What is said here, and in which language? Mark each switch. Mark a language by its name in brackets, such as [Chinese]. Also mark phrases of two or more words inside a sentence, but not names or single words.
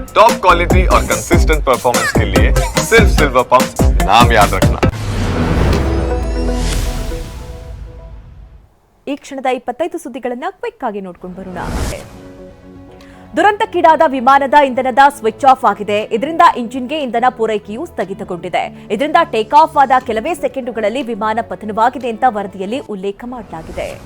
[English] top quality [Hindi] और [English] consistent performance [Hindi] के लिए सिर्फ सिल्वर पंप नाम याद रखना। [Kannada] ಈ ಕ್ಷಣದ 25 ಸುದ್ದಿಗಳನ್ನು ಕ್ವಿಕ್ ಆಗಿ ನೋಡ್ಕೊಂಡು ಬರೋಣ. ದುರಂತಕ್ಕೀಡಾದ ವಿಮಾನದ ಇಂಧನದ [English] switch off [Kannada] ಆಗಿದೆ. ಇದರಿಂದ ಇಂಜಿನ್ಗೆ ಇಂಧನ ಪೂರೈಕೆಯೂ ಸ್ಥಗಿತಗೊಂಡಿದೆ. ಇದರಿಂದ [English] take off [Kannada] ಆದ ಕೆಲವೇ ಸೆಕೆಂಡುಗಳಲ್ಲಿ ವಿಮಾನ ಪತನವಾಗಿದೆ ಅಂತ ವರದಿಯಲ್ಲಿ ಉಲ್ಲೇಖ ಮಾಡಲಾಗಿದೆ.